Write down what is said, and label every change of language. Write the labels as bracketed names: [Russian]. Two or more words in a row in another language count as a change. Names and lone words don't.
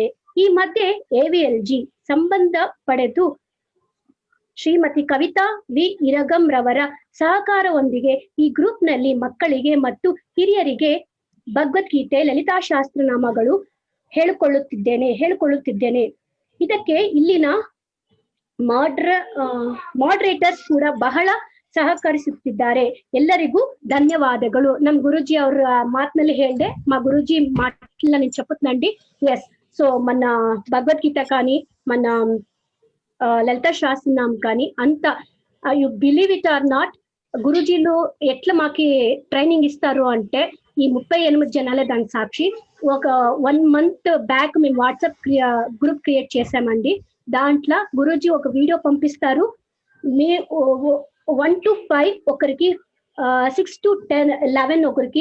[Kannada] ಈ ಮಧ್ಯೆ AVLG ಸಂಬಂಧ ಪಡೆದು ಶ್ರೀಮತಿ ಕವಿತಾ ವಿ ಇರಗಂ ರವರ ಸಹಕಾರದೊಂದಿಗೆ ಈ ಗ್ರೂಪ್ ನಲ್ಲಿ ಮಕ್ಕಳಿಗೆ ಮತ್ತು ಹಿರಿಯರಿಗೆ ಭಗವದ್ಗೀತೆ, ಲಲಿತಾಶಾಸ್ತ್ರನಾಮಗಳು ಹೇಳಿಕೊಳ್ಳುತ್ತಿದ್ದೇನೆ. ಇದಕ್ಕೆ ಇಲ್ಲಿನ ಮಾಡರೇಟರ್ಸ್ ಕೂಡ ಬಹಳ ಸಹಕರಿಸುತ್ತಿದ್ದಾರೆ. ಎಲ್ಲರಿಗೂ ಧನ್ಯವಾದಗಳು. ನಮ್ గురూజీ ಅವ್ರ మాటನಲ್ಲಿ ಹೇಳ್ದೆ, [Telugu] మా గురూజీ మాటల్లో నేను చెప్పుతున్నాండి. [English] yes, so [Telugu] మన భగవద్గీత కానీ మన లలిత శాస్త్రనామం కానీ అంత [English] you believe it or not, [Telugu] గురూజీలు ఎట్లా మాకి ట్రైనింగ్ ఇస్తారు అంటే ఈ 38 జనాలే దానికి సాక్షి. ఒక [English] 1 month back [Telugu] మేము వాట్సాప్ [English] group create [Telugu] చేసామండి. దాంట్లో గురూజీ ఒక వీడియో పంపిస్తారు. 1 to 5 ఒకరికి, 6 to 10, 11 ఒకరికి.